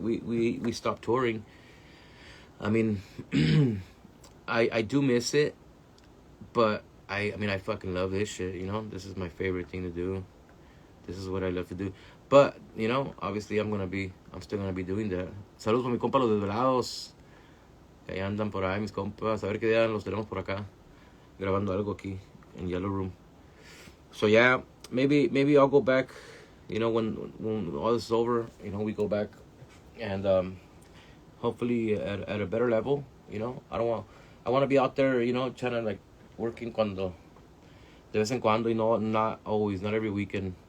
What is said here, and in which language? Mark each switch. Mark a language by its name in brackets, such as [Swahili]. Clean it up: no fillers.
[English] We stopped touring. I mean, I do miss it, but I mean, I fucking love this shit, you know? This is my favorite thing to do. This is what I love to do. But, you know, obviously I'm still gonna be doing that. [Spanish] Saludos para mi compa los desvelados, que ahí andan por ahí mis compas. A ver qué día los tenemos por acá, grabando algo aquí in Yellow Room. [English] So yeah, maybe I'll go back, you know, when all this is over, you know, we go back, and hopefully at a better level, you know. I want to be out there, you know, trying to like working [Spanish] cuando de vez en cuando, [English] you know, not always, not every weekend.